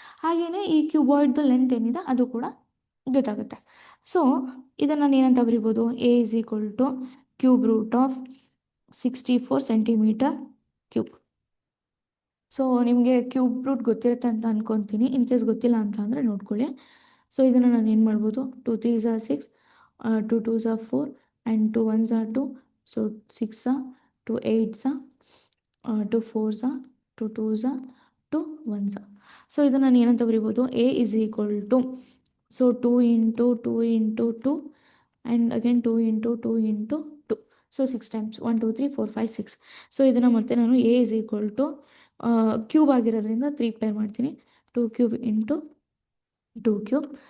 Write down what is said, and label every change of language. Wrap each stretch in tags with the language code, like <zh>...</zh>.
<kn>ಹಾಗೆಯೇ ಈ ಕ್ಯೂಬಾಯ್ಡ್ದು ಲೆಂತ್ ಏನಿದೆ ಅದು ಕೂಡ ಗೊತ್ತಾಗುತ್ತೆ. ಸೊ ಇದನ್ನು ನಾನು ಏನಂತ ಬರಿಬೋದು?</kn> <en>A is equal to cube root of 64 centimetre cube.</en> <kn>So ನಿಮಗೆ ಕ್ಯೂಬ್ ರೂಟ್ ಗೊತ್ತಿರುತ್ತೆ ಅಂತ ಅಂದ್ಕೊತೀನಿ.</kn> <en>in case</en> <kn>ಗೊತ್ತಿಲ್ಲ ಅಂತ ಅಂದರೆ ನೋಡ್ಕೊಳ್ಳಿ. ಸೊ ಇದನ್ನು ನಾನು ಏನು ಮಾಡ್ಬೋದು?</kn> <en>2 3s are 6, 2 2s are 4 and 2 1s are 2. So 6 2 8s 2 4s two two ಝ two one ಝ.</en> <kn>So ಇದು ನಾನು ಏನಂತ ಬರಿಬೋದು,</kn> <en>A is equal to, so 2 into 2 into 2 and again 2 into 2 into 2. So 6 times 1 2 3 4 5 6.</en> <kn>So ಇದನ್ನು ಮತ್ತೆ ನಾನು</kn> <en>A is equal to cube ಆಗಿರೋದ್ರಿಂದ 3 pair ಮಾಡ್ತೀನಿ, 2 cube into 2 cube.</en>